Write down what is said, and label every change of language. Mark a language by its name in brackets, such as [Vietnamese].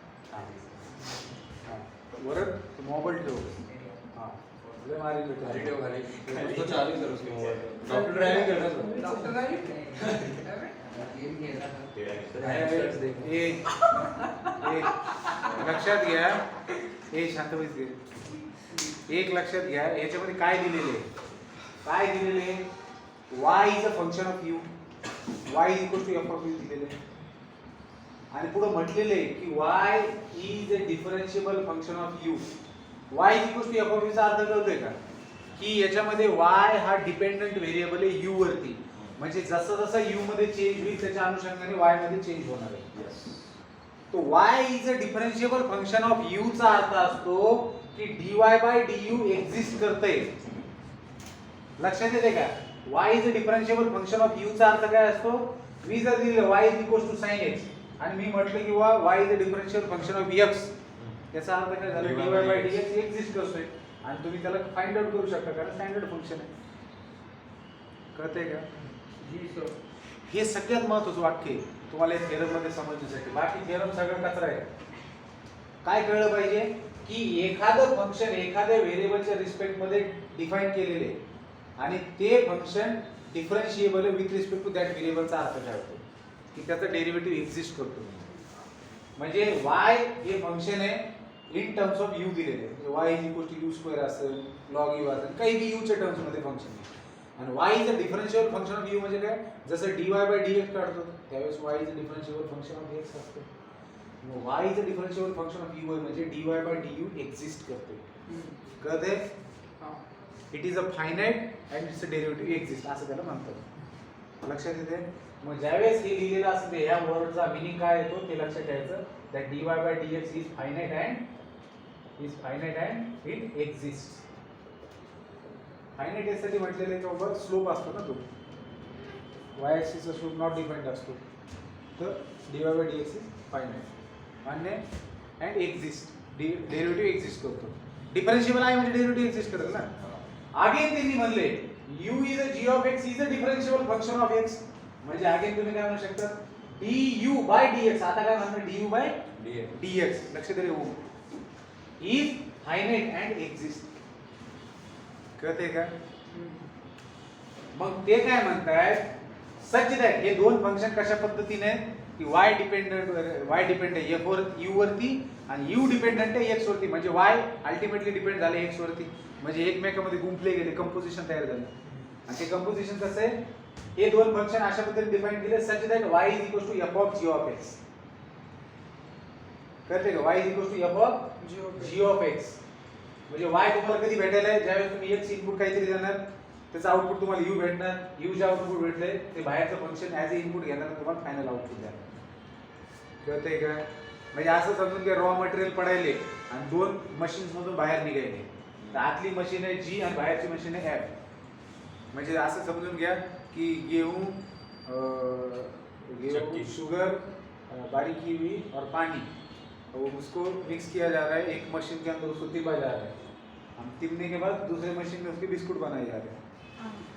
[Marathi] हाँ हाँ वरद मोबाइल ठेव। [Hindi] हाँ ले मारी बेटा। वीडियो खाली उसको चालू कर उसके मोबाइल पे। डॉक्टर ड्राइविंग कर रहा है। डॉक्टर ड्राइविंग गेम खेल रहा था। [Marathi] एक लक्षात घ्या, हे शांत बैठ गे। एक लक्षात घ्या, याच्यामध्ये काय दिलेले आहे, [English] y is a function of u, [Marathi] y is equal to f of u दिलेले आहे आणि पुढे म्हटलेले आहे की [English] y is a differentiable function of u. [Marathi] y is equal to f of u चा अर्थ कळतोय का, की याच्यामध्ये y हा डिपेंडंट व्हेरिएबल आहे u वरती, म्हणजे जसं जसं u मध्ये चेंज होईल त्याच्या अनुषंगाने y मध्ये चेंज होणार आहे. तो y is a differentiable function of u चा अर्थ असतो की dy by du एक्झिस्ट करते. लक्षात येते का, y is a differentiable function of u चा अर्थ काय असतो, मी जर दिलं y is equals to sin x आणि मी म्हटलं की [English] y is a differentiable function of x, [Marathi] याचा अर्थ काय झाला, dy by dx एक्झिस्ट करतोय आणि तुम्ही त्याला फाइंड आउट करू शकता कारण स्टँडर्ड फंक्शन आहे. कळतंय का? जी सर. हे सगळ्यात महत्त्वाचं वाक्य आहे तुम्हाला या थेरम मध्ये समजण्यासाठी. बाकी थेरम सगळं कचरा आहे. काय कळलं पाहिजे की एखादं फंक्शन एखाद्या व्हेरिएबलच्या रिस्पेक्ट मध्ये डिफाइन केलेले आहे आणि ते फंक्शन डिफरन्शिएबल आहे [English] with respect to that [Marathi] व्हेरिएबलचा अर्थ काय होतो की त्याचा डेरिव्हेटिव्ह एक्झिस्ट करतो. म्हणजे y हे फंक्शन आहे इन टर्म्स ऑफ u दिलेले आहे, म्हणजे y is equal to u square असेल, log u असेल, काही बी u च्या टर्म्स मध्ये फंक्शन आहे. आणि y is a डिफरन्शिएबल function of u म्हणजे काय, जसं dy by dx काढतो त्यावेळेस y is a डिफरन्शिएबल function of x असतो. y is a डिफरन्शिएबल function of u म्हणजे dy by du एक्झिस्ट करते. कळते? [English] it is a finite and it's a derivative exist [Marathi] असं त्याला म्हणतात. लक्षात येते? मग ज्यावेळेस हे लिहिलेलं असतं ह्या वर्डचा मीनिंग काय येतो ते लक्षात ठेवायचं, [English] That dy by dx is finite and it exist. [Marathi] Finite यासाठी म्हटलेलं आहे का स्लोप असतो ना, तो y axis चा स्लोप नॉट डिफाइंड असतो, तर dy by dx is finite मान्य अँड एक्झिस्ट, डेरिव्हेटिव्ह एक्झिस्ट करतो. डिफरन्शिएबल आहे म्हणजे डेरिव्हेटिव्ह एक्झिस्ट करेल ना. अगेन त्यांनी म्हणले u is a g of x is a differentiable function of x, म्हणजे अगेन तुम्ही काय म्हणू शकता du by dx, आता काय म्हणणार du by dx, लक्ष द्या हो, [English] is finite and exist. [Marathi] कळते का? मग ते काय म्हणतायत, सच दॅट हे दोन फंक्शन कशा पद्धतीने की y डिपेंडंट आहे f वर u वरती आणि u डिपेंडंट आहे x वरती, म्हणजे y अल्टिमेटली डिपेंड झाले x वरती, म्हणजे एकमेकांमध्ये गुंफले गेले, कंपोजिशन तयार झालं. आणि ते कंपोजिशन कसं आहे, हे दोन फंक्शन अशा पद्धतीने डिफाइन केले [English] Such that y is equal to f of g of x. [Marathi] कळते का? y is equal to f of g of x. म्हणजे y तुम्हाला कधी भेटेल आहे ज्यावेळेस तुम्ही x इनपुट काहीतरी देणार त्याचं आउटपुट तुम्हाला u भेटणार. u जे आउटपुट भेटले ते बाहेरचं फंक्शन ॲज अ इनपुट घेणार तुम्हाला फायनल आउटपुट द्या. कळते का? म्हणजे असं समजून घ्या रॉ मटेरियल पडायले आणि दोन मशीन्स मधून बाहेर निघायले. तर आतली मशीन आहे जी आणि बाहेरची मशीन आहे एफ. [Hindi] म्हणजे असं समजून घ्या की गेहूं शुगर बारीक की हुई और पानी तो उसको मिक्स किया जा रहा है एक मशीन के अंदर, उसको तिपा जा रहा है. हम तिपने के बाद दूसरे मशीन में उसके बिस्कुट बनाए जा रहे हैं.